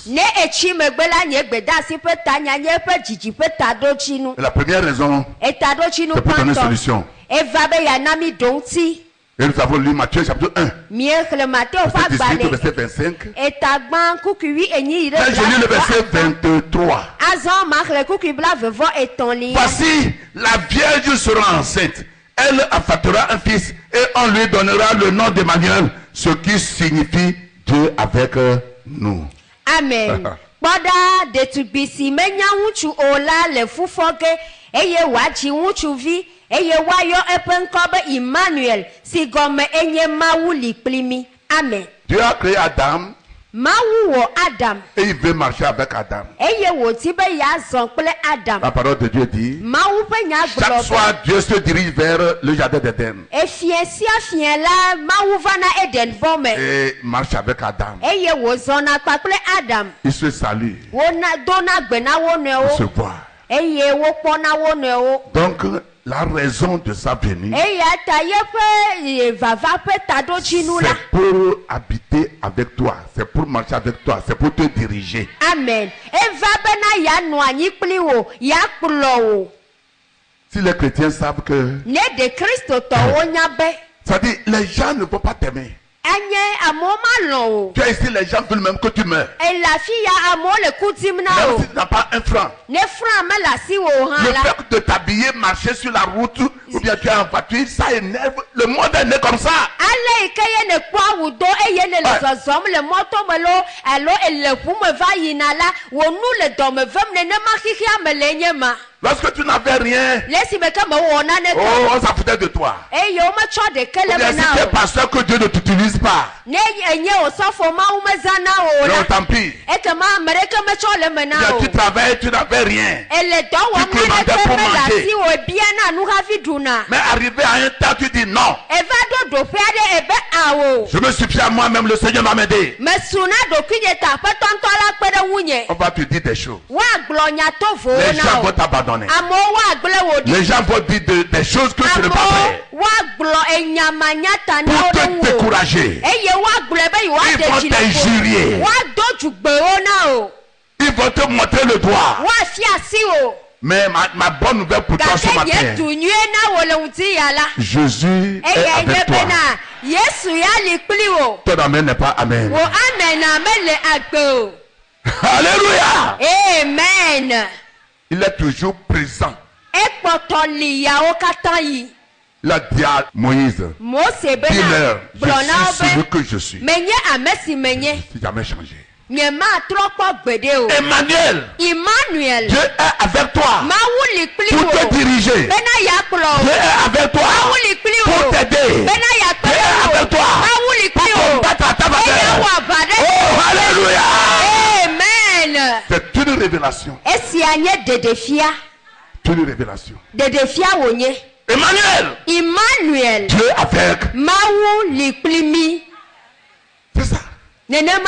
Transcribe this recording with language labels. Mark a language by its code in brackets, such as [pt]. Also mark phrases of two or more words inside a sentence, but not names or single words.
[ee] Ne etsi megbe la nye gbedasi ƒe tanya nye eƒe dzidzi ƒe taɖotsinu. [fr] Et la première raison, [ee] Etaɖotsinu [fr] c'est pour donner [ee] gbãtɔ. [fr] solution. [ee] Eva be yana mi do ŋuti. [fr] Et nous avons lu Matthieu chapitre 1, [ee] Miexlẽ Mateo ƒe [fr] verset 18 au [ee] agbalẽ. [fr] verset 25. [ee] Etagbã kukuvi enyi yi ɖe [fr] Là, je lis le verset 23. [ee] Azɔ maxlẽ kukuvi blaeve-vɔ-etɔ̃lia. [fr] Voici, la Vierge sera enceinte. Elle enfantera un fils et on lui donnera le nom d'Emmanuel, ce qui signifie Dieu avec nous. Amen. [ee] Kpɔɖa ɖetugbi si menya ŋutsu o la le fu fɔ ge eye wòadzi ŋutsuvi eye woayɔ eƒe ŋkɔ be Emmanuel si gɔme enye Mawu li kpli mi. Amen. [fr] Dieu a créé Adam [ee] Mawu wɔ Adam [fr] et il veut marcher avec Adam. [ee] eye wòdi be yeazɔ kple Adam. [fr] La parole de Dieu dit, [ee] Mawu ƒe nya [fr] chaque [ee] gblɔ [fr] soir Dieu se dirige vers le jardin d'Éden [ee] be efia sia fia la Mawu vana Eden bɔ me [fr] et marche avec Adam. [ee] eye wòzɔna kpakple Adam. [fr] Il se salue, [ee] Dona gbe na wo [fr] il se [ee] nɔewo [fr] voit. [ee] eye wokpɔna wo nɔewo. [fr] Donc, la raison de sa venue, [ee] Eya ta yeƒe vava ƒe taɖotsinu la. [fr] c'est pour habiter avec toi, c'est pour marcher avec toi, c'est pour te diriger. Amen. [ee] Eva bena yanɔ anyi kpli wo, yakplɔ wo. [fr] Si les chrétiens savent que, [ee] Ne de kristotɔwo nya be [fr] c'est-à-dire, les gens ne vont pas t'aimer. [ee] anye amewo ma lɔ̃ o. [fr] Tu es ici, les gens veulent même que tu meurs. [ee] Le afi ya amewo le ku dim na [fr] Même [ee] o. [fr] si tu n'as pas un franc. [ee] Ne franc mele asi wo hã [fr] Le [ee] la. [fr] fait de t'habiller, marcher sur la route, ou bien tu es en voiture, ça énerve. Le monde est né comme ça. [ee] Ale yi ke ye ne kpɔ awu do eye ne le [fr] Ouais. [ee] zɔzɔm le mɔto me lo alo ele ʋu me va yina la wo nu le dɔme vem nenema xixia me le nye ma. [fr] Lorsque tu n'avais rien, [ee] Le esime ke mewɔ nane [fr] oh, [ee] tɔ. [fr] on s'en foutait de toi. [ee] Eye wometsɔ ɖeke [fr] Ou [ee] le [fr] bien [ee] me [fr] si [ee] na [fr] tu es [ee] o. [fr] pasteur que Dieu ne t'utilise pas, [ee] Ne enye osɔfo mawu mezana o [fr] non, [ee] la. [fr] tant pis. [ee] Ekema ame ɖeke metsɔ le me [fr] Ou bien [ee] na o. [fr] tu travailles, tu n'avais rien. [ee] Ele dɔ wɔm [fr] Tu commandais [ee] naneke [fr] pour [ee] mele [fr] manger. [ee] asi o ebia na nu hafi ɖuna. [fr] Mais arrivé à un temps, tu dis non. [ee] Eva ɖo ɖoƒe aɖe ebe awo. [fr] Je me suis fié à moi-même, le Seigneur m'a m'aider. [ee] Mesu na ɖokuinye ta aƒetɔ ŋutɔ la kpe ɖe ŋunye. [fr] On va te dire des choses. [ee] Woagblɔ nya tovowo [fr] Les [ee] na [fr] gens [ee] o. [fr] vont t'abandonner. [ee] Amewo woagblẽ wo ɖi. [fr] Les gens vont dire des choses que tu n'es pas prêt. [ee] Amewo woagblɔ enyamanyata na [fr] Pour [ee] wo [fr] te [ee] ɖe ŋu o. [fr] décourager. [ee] Eye woagblɔe be [fr] Ils [ee] yewoaɖe [fr] vont [ee] dzi le [fr] t'injurier. [ee] ƒo. Woado dzugbewo na o. [fr] Ils vont te montrer le doigt. [ee] Woafia asi o. [fr] Mais ma bonne nouvelle pour toi ce [ee] Gake [fr] matin, [ee] nye du nyuie na wo le ŋuti ya la. [fr] Jésus est [ee] Eye nye [fr] avec toi. [ee] bena Yesu ya li kpli wo. [fr] Ton amen n'est pas amen. [ee] Wo amena mele agbe o. [fr] Alléluia. Amen. Il est toujours présent. [ee] Ekpɔtɔ li yawo katã yi. [fr] Il a dit à Moïse, [ee] Mose bena [fr] dis-leur, [ee] gblɔ na [fr] je suis [ee] wo [fr] celui [ee] be [fr] que je suis. [ee] menye ame si menye. [fr] C'est jamais changé. [ee] Nye matrɔ kpɔ gbeɖe o. [fr] Emmanuel, [ee] Emmanuel. [fr] Dieu est avec toi [ee] Mawu li kpli [fr] pour te [ee] wo. [fr] diriger. [ee] Bena yakplɔ [fr] Dieu [ee] o. [fr] est avec toi [ee] Mawu li kpli [fr] pour [ee] wo. [fr] t'aider. [ee] Bena yakpe [fr] Dieu est [ee] wo. [fr] avec toi [ee] Mawu li [fr] pour [ee] kpli wo. [fr] combattre à ta [ee] Eye [fr] bataille. [ee] wɔ aba ɖe. [fr] Oh, alléluia. Amen. C'est une révélation. [ee] Esia nye ɖeɖefia. [fr] Une révélation. [ee] Ɖeɖefia wònye. [fr] Emmanuel, [ee] Emmanuel. [fr] Dieu avec. [ee] Mawu li kpli mi. [fr] C'est ça. [ee] Nenema